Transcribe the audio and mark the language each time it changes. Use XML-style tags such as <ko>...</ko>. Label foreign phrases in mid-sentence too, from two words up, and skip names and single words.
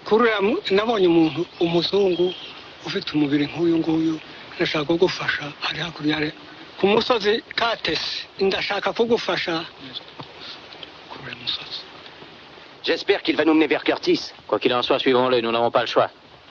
<rn>Nabonye umuntu umuzungu ufite umubiri nk'uyu nguyu ndashaka kugufasha ari hakurya ku musozi Curtis ndashaka kugufasha</rn> <fr>J'espère qu'il va nous mener vers Curtis. Quoi qu'il en soit, suivons-le, nous n'avons pas le choix.</fr>